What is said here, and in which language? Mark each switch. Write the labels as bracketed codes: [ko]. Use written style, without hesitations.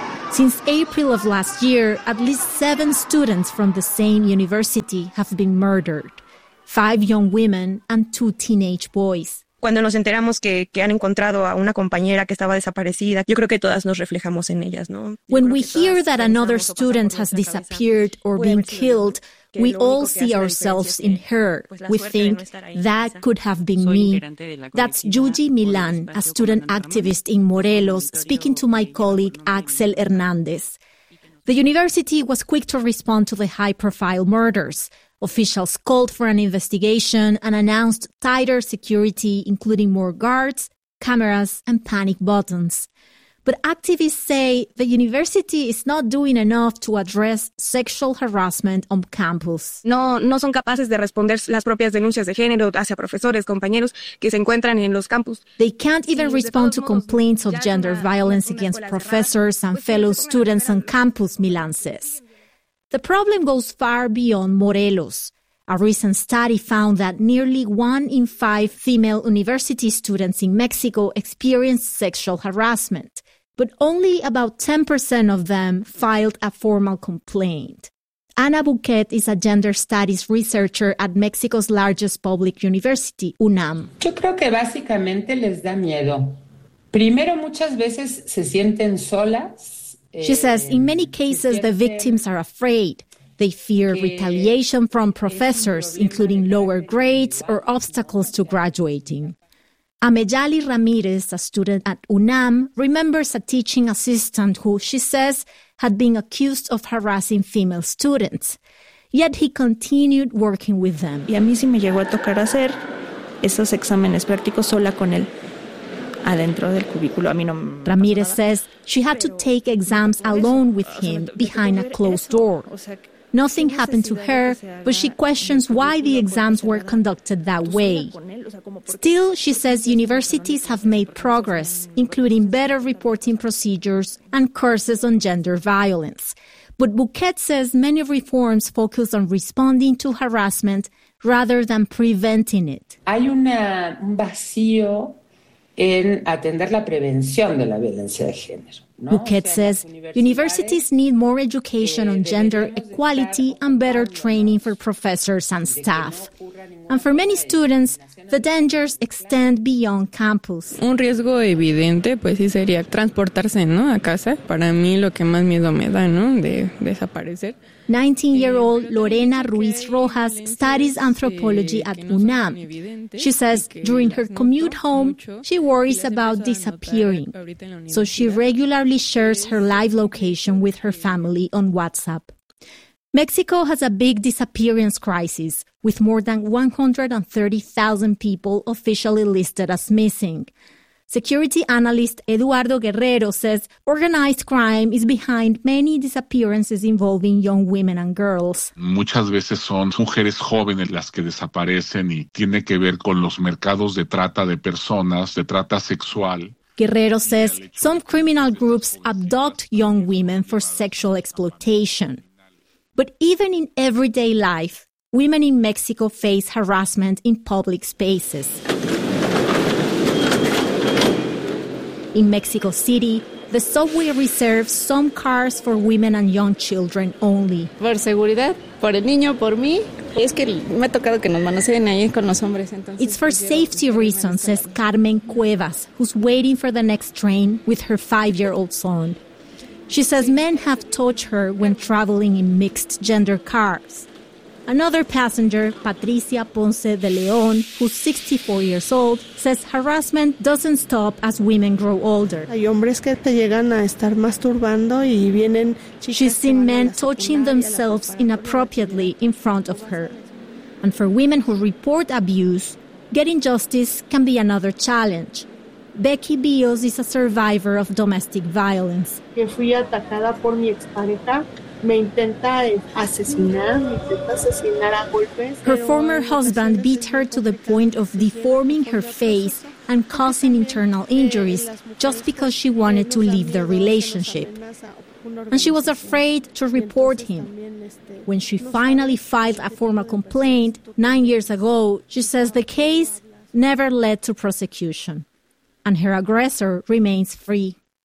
[en] Since April of last year, at least 7 students from the same university have been murdered, 5 young women and 2 teenage boys. [es] Cuando nos enteramos que han encontrado a una compañera que estaba desaparecida, yo creo que todas nos reflejamos en ellas, ¿no? [en] When we hear that another student has disappeared or been killed, we all see ourselves in her. We think that could have been me. That's Yuji Milan, a student activist in Morelos, speaking to my colleague Axel Hernandez. The university was quick to respond to the high-profile murders. Officials called for an investigation and announced tighter security, including more guards, cameras, and panic buttons. But activists say the university is not doing enough to address sexual harassment on campus. [es] No son capaces de responder las propias denuncias de género hacia profesores, compañeros que se encuentran en los campus. [en] They can't even respond to complaints of gender violence against professors and fellow students on campus, Milan says. The problem goes far beyond Morelos. A recent study found that nearly 1 in 5 female university students in Mexico experienced sexual harassment, but only about 10% of them filed a formal complaint. Ana Buquet is a gender studies researcher at Mexico's largest public university, UNAM. [es] Yo creo que básicamente les da miedo. Primero, muchas veces se sienten solas. [en] She says in many cases the victims are afraid. They fear retaliation from professors, including lower grades or obstacles to graduating. Ameyali Ramirez, a student at UNAM, remembers a teaching assistant who, she says, had been accused of harassing female students. Yet he continued working with them. [es] Y a mí sí me llegó a tocar hacer esos exámenes prácticos sola con él. Adentro del cubículo. A mí no me [en] Ramirez says she had to take exams alone with him behind a closed door. Nothing happened to her, but she questions why the exams were conducted that way. Still, she says universities have made progress, including better reporting procedures and courses on gender violence. But Buquet says many reforms focus on responding to harassment rather than preventing it. [es] Hay un vacío en atender la prevención de la violencia de género. [en] Buquet says universities need more education on gender equality and better training for professors and staff. And for many students, the dangers extend beyond campus. [es] Un riesgo evidente, pues sí sería transportarse, ¿no? A casa. Para mí lo que más miedo me da, ¿no? De desaparecer. [en] 19-year-old Lorena Ruiz Rojas studies anthropology at UNAM. She says during her commute home, she worries about disappearing. So she regularly shares her live location with her family on WhatsApp. Mexico has a big disappearance crisis, with more than 130,000 people officially listed as missing. Security analyst Eduardo Guerrero says organized crime is behind many disappearances involving young women and girls. [es] Muchas veces son mujeres jóvenes las que desaparecen y tiene que ver con los mercados de trata de personas, de trata sexual. [en] Guerrero says some criminal groups abduct young women for sexual exploitation. But even in everyday life, women in Mexico face harassment in public spaces. In Mexico City, the subway reserves some cars for women and young children only. [es] Por seguridad, por el niño, por mí. Es que me ha tocado que nos manoseen ahí con los hombres. Entonces, [en] it's for safety reasons, says Carmen Cuevas, who's waiting for the next train with her 5-year-old son. She says men have touched her when traveling in mixed gender cars. Another passenger, Patricia Ponce de León, who's 64 years old, says harassment doesn't stop as women grow older. [es] Hay hombres que te llegan a estar masturbando y vienen chicas. [en] She's seen men touching themselves inappropriately in front of her. And for women who report abuse, getting justice can be another challenge. Becky Bios is a survivor of domestic violence. [es] Que fui atacada por mi expareja. Me intenta asesinar, a golpes. [en] Her former husband beat her to the point of deforming her face and causing internal injuries just because she wanted to leave the relationship. And she was afraid to report him. When she finally filed a formal complaint 9 years ago, she says the case never led to prosecution, and her aggressor remains free.